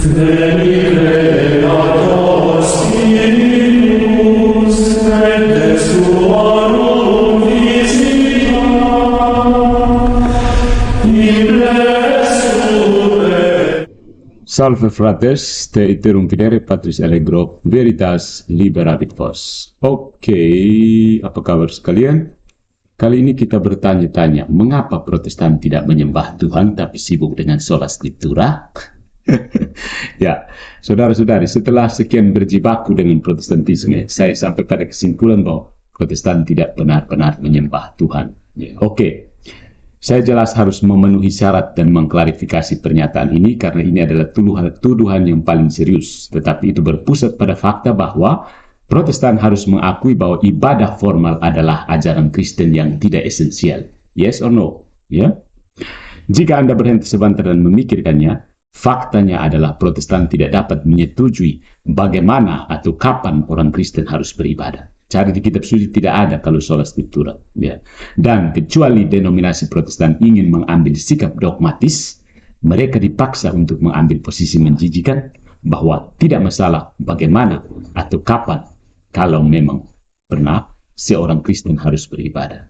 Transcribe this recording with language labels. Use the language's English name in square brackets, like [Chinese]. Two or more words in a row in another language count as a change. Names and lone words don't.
[Latin] Creator Spiritus, et suorum visita, Salve fratres, te iterum videre Patris Allegro, veritas liberabit vos. [Indonesian] Oke, apa kabar sekalian? Kali ini kita bertanya-tanya, mengapa Protestan tidak menyembah Tuhan tapi sibuk dengan [Latin] sola scriptura? [Indonesian] Ya, saudara-saudari, setelah sekian berjibaku dengan Protestantisme, saya sampai pada kesimpulan bahwa Protestan tidak benar-benar menyembah Tuhan. Ya, oke. Saya jelas harus memenuhi syarat dan mengklarifikasi pernyataan ini karena ini adalah tuduhan yang paling serius. Tetapi itu berpusat pada fakta bahwa Protestan harus mengakui bahwa ibadah formal adalah ajaran Kristen yang tidak esensial. [English] Yes or no? [Indonesian] Ya. Jika Anda berhenti sebentar dan memikirkannya, faktanya adalah Protestan tidak dapat menyetujui bagaimana atau kapan orang Kristen harus beribadah. Cari di kitab suci tidak ada kalau [Latin] sola scriptura. [Indonesian] Ya. Dan kecuali denominasi Protestan ingin mengambil sikap dogmatis, mereka dipaksa untuk mengambil posisi menjijikan bahwa tidak masalah bagaimana atau kapan kalau memang pernah seorang Kristen harus beribadah.